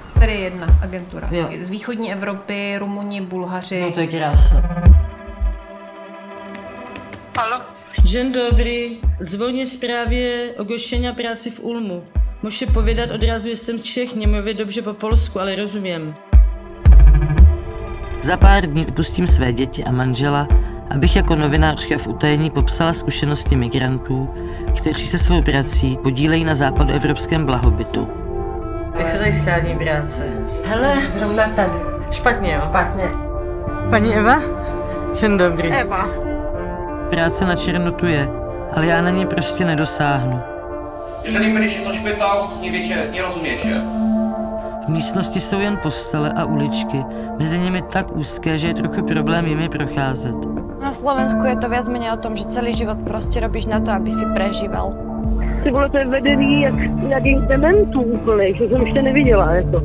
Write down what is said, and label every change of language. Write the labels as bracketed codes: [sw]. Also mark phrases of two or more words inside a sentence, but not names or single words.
[cs] tedy jedna agentura. Jo. Z východní Evropy, Rumuni, Bulhaři. No to je krásné. Halo? [pl] Dzień dobry. Dzwonię w sprawie ogłoszenia pracy w Ulmu. Muszę powiedzieć od razu, jestem z Czech, nie mówię dobrze po polsku, ale rozumiem. [cs] Za pár dní pustím své děti a manžela, abych jako novinářka v utajení popsala zkušenosti migrantů, kteří se svou prací podílejí na západoevropském blahobytu. Jak se tady schání práce? Hele, Zrovna tady. špatně, jo? Špatně. Paní Eva? [pl] Dzień dobry. [cs] Eva. Práce na černotu je, ale já na ní prostě nedosáhnu. [pl] Jeżeli byliście coś pytał, nie wiecie, nie rozumiecie. [cs] V místnosti jsou jen postele a uličky, mezi nimi tak úzké, že je trochu problém jimi procházet. [sk] Na Slovensku je to viac menej o tom, že celý život prostě robíš na to, aby si prežíval. [cs] Ty vole, to je vedený jak nějakých dementů úplných, to jsem ještě neviděla, jako.